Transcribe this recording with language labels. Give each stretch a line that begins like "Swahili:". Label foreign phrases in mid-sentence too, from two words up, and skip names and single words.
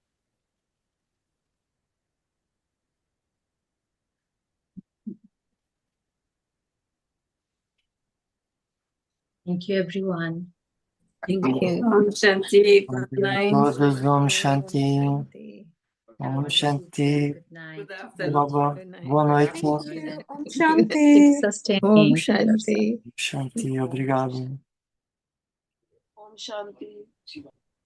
English: Thank you, everyone. Thank you.
Sanskrit: Om Shanti.
English: Good night.
Portuguese: Todos,
Sanskrit: Om Shanti. Om Shanti.
English: Good night. Good afternoon. Baba. Good night.
Portuguese: Boa noite.
English: Keep Shanti. sustaining Om yourself. Shanti.
Portuguese: Shanti, obrigado.
Sanskrit: Om Shanti.